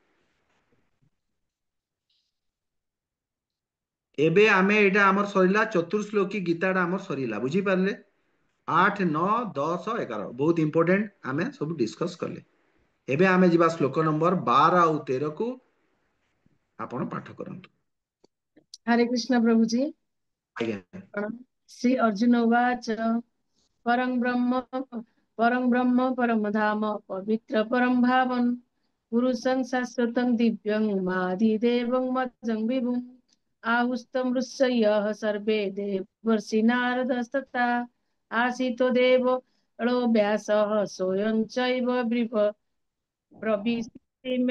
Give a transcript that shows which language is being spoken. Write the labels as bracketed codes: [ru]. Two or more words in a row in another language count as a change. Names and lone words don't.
[or] ଏବେ ଆମେ ଏଇଟା ଆମର ସରିଲା, ଚତୁର୍ଶ୍ଲୋକୀ ଗୀତାଟା ଆମର ସରିଲା, ବୁଝିପାରିଲେ? 8, 9, 10, 11 ବହୁତ ଇମ୍ପୋର୍ଟାଣ୍ଟ, ଆମେ ସବୁ ଡିସ୍କସ୍ କଲେ। ଏବେ ଆମେ ଯିବା ଶ୍ଲୋକ ନମ୍ବର 12 ଆଉ 13 କୁ। ଆପଣ ପାଠ କରନ୍ତୁ। [hi] हरे कृष्ण प्रभुजी। [or] ଆଜ୍ଞା। [sa] श्री अर्जुन उवाच परं ब्रह्म परम धाम पवित्र परम भावं पुरुषं शाश्वतं दिव्यं मादिदेवं मजं विभुम् आहुस्तं ऋषयः सर्वे देवर्षि नारदस्तथा आसीतो देवलो व्यासः स्वयं चैव ब्रवीषि मे।